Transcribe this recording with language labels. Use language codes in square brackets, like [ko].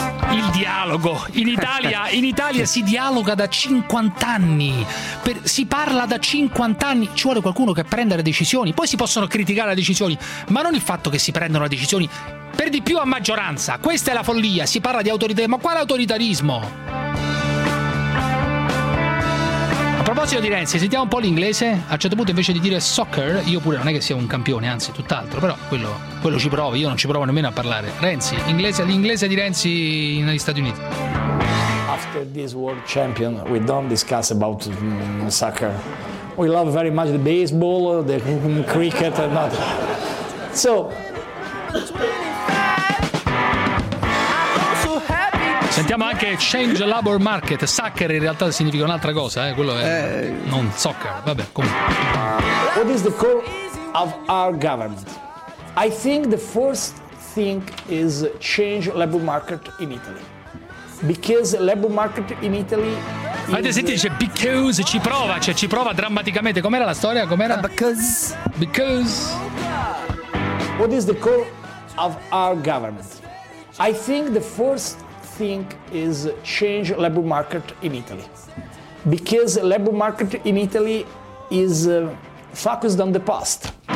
[it] Il dialogo, in Italia si dialoga da 50 anni, si parla da 50 anni, ci vuole qualcuno che prenda le decisioni, poi si possono criticare le decisioni, ma non il fatto che si prendono le decisioni, per di più a maggioranza, questa è la follia, si parla di autoritarismo, ma quale autoritarismo? A proposito di Renzi, sentiamo un po' l'inglese, a un certo punto invece di dire soccer, io pure non è che sia un campione, anzi tutt'altro, però quello ci provo, io non ci provo nemmeno a parlare. Renzi, l'inglese di Renzi negli Stati Uniti. [en] After this world champion, we don't discuss about soccer. We love very much the baseball, the cricket and not. So [it] sentiamo anche [en] change labor market, [it] soccer in realtà significa un'altra cosa, quello è non soccer, vabbè, comunque. [en] What is the core of our government? I think the first thing is change labor market in Italy. Because labor market in Italy. [it] Avete sentito, dice because, ci prova, cioè ci prova drammaticamente. Com'era la storia? Com'era? [en] Because. What is the core of our government? I think the first thing is change labor market in Italy. Because labor market in Italy is focused on the past.